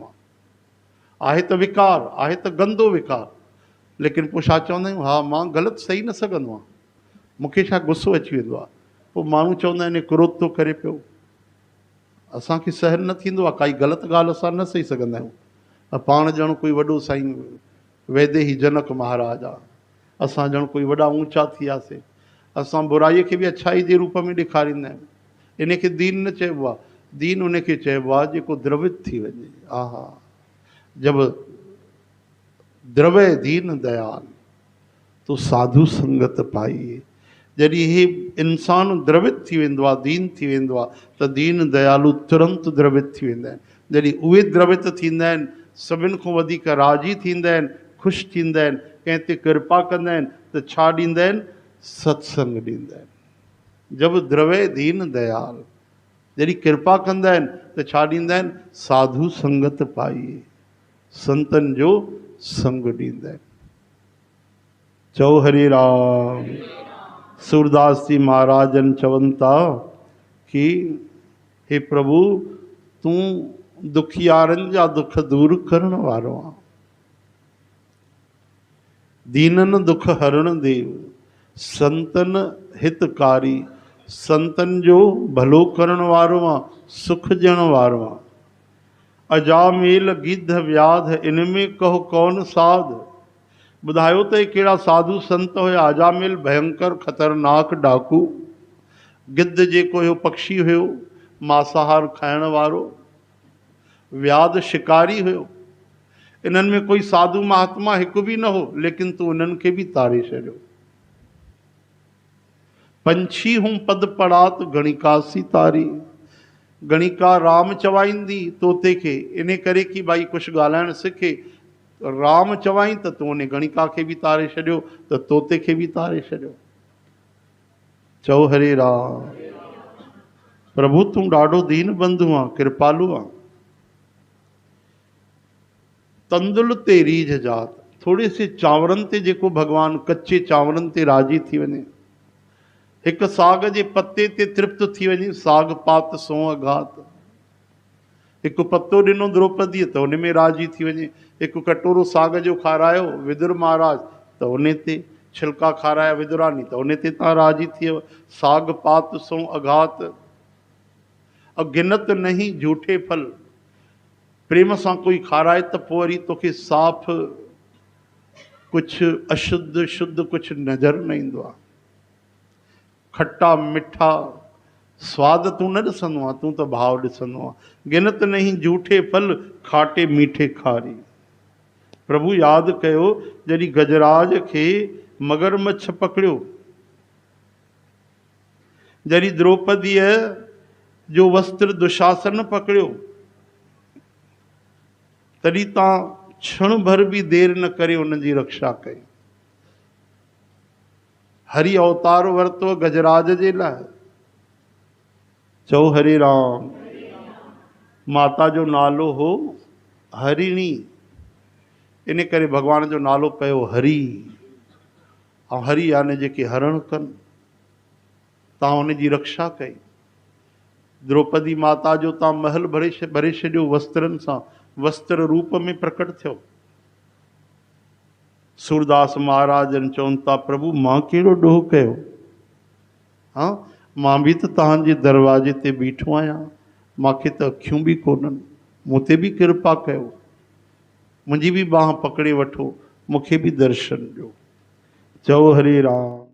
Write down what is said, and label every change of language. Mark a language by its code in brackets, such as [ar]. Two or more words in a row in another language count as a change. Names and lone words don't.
[sd] मां आहे त विकार, आहे त गंदो विकार, लेकिन पोइ छा चवंदा आहियूं? हा मां ग़लति सही न सघंदो आहियां, मूंखे छा गुस्सो अची वेंदो आहे। पोइ माण्हू चवंदा आहिनि क्रोध थो करे पियो। असांखे सहन न थींदो आहे, काई ग़लति ॻाल्हि असां न सही सघंदा आहियूं। पाण ॼण कोई वॾो साईं वैदेही जनक महाराज आहे, असां ॼण कोई वॾा ऊंचा थी वियासीं। असां बुराईअ खे बि अच्छाई जे रूप में ॾेखारींदा आहियूं। इन खे दीन न चइबो आहे, दीन उन खे चइबो आहे जेको द्रवित थी वञे। [hi] आहा, जब द्रवय दीन दयाल तो साधु संगत पाइए। [sd] जॾहिं हे इंसान द्रवित थी वेंदो आहे, दीन थी वेंदो आहे, त दीन दयालु तुरंत द्रवित थी वेंदा आहिनि। जॾहिं उहे द्रवित थींदा आहिनि, सभिनि खां वधीक राज़ी थींदा आहिनि, ख़ुशि थींदा आहिनि, कंहिं ते कृपा कंदा आहिनि, त छा ॾींदा आहिनि? सत्संग ॾींदा आहिनि। [hi] जब द्रवय दीन दयाल, [sd] जॾहिं कृपा कंदा आहिनि त छा ॾींदा आहिनि? [hi] साधु संगत पाइए, [sd] संतनि जो संग ॾींदा आहिनि। चओ हरे राम। सूरदास जी महाराजन चवनि था कि हे प्रभु, तूं दुखियारनि जा दुख दूर करण वारो आहे, [hi] दीनन दुख हरण देव, संतन हितकारी, [sd] संतन जो भलो करण वारो आहे, सुख ॾियण वारो आहे। [hi] अजामेल गिद्ध व्याध, इनमें कहो कौन साध। [sd] ॿुधायो त कहिड़ा साधु संत हुया। अजामेल भयंकर ख़तरनाक डाकू, गिद्ध जेको हुयो पक्षी हुयो, मांसाहार खाइण वारो, व्याध शिकारी हुयो। इन्हनि में कोई साधु महात्मा हिकु बि न हो, लेकिन तूं इन्हनि खे बि तारे छॾियो। [hi] पंछी हूं पद पड़ात गणिकासी तारी, [sd] गणिका राम चवाईंदी तोते खे, इन करे कि भाई कुझु ॻाल्हाइणु सिखे। राम चवाई त तूं उन गणिका खे बि तारे छॾियो, त तोते खे बि तारे छॾियो। चओ हरे राम। प्रभु तूं ॾाढो दीन बंधु आहे, कृपालु आहे। [hi] तंदुल ते रीझ जात, [sd] थोड़े से चांवरनि ते जेको भॻवानु कचे चांवरनि ते राज़ी थी वञे, हिकु साग जे पत्ते ते तृप्त थी वञे, [hi] साग पात सो अघात। [sd] हिकु पत्तो ॾिनो द्रौपदीअ त उन में राज़ी थी वञे, हिकु कटोरो साग जो खारायो विदुर महाराज त उन ते, छिलका खाराया विदुरानी त उन ते तव्हां राज़ी थी वियो। [hi] साग पात सो अघात, अगिनत नहीं झूठे फल। [sd] प्रेम सां कोई खाराए त पोइ वरी तोखे साफ़ कुझु अशुद्ध शुद्ध कुझु नज़र न ईंदो आहे। खट्टा मिठा स्वाद तूं न ॾिसंदो आहे, तूं त भाव ॾिसंदो आहे। [hi] गिनत नहीं झूठे फल, खाटे मीठे खारी। [sd] प्रभु यादि कयो जॾहिं गजराज खे मगरमच्छ पकड़ियो, जॾहिं द्रौपदीअ जो वस्त्र दुशासन पकड़ियो, तॾहिं तव्हां क्षण भर बि देर न करे उन जी रक्षा कई। हरि अवतार वरितो गजराज जे लाइ। चओ हरे राम। माता जो नालो हो हरिणी, इन करे भॻवान जो नालो पियो हरि। ऐं हरि यानी जेके हरण कनि, तव्हां उन जी रक्षा कई। द्रौपदी माता जो तव्हां महल भरे छॾियो वस्त्रनि सां, वस्त्र रूप में प्रकट थियो। सूरदास महाराजन चवनि था प्रभु मां कहिड़ो ॾोह कयो, हाँ मां बि त तव्हांजे दरवाजे ते बीठो आहियां, मूंखे त अखियूं बि कोन्हनि, मूं ते बि कृपा कयो, मुंहिंजी बि बांह पकड़े वठो, मूंखे बि दर्शन ॾियो। चओ हरे राम।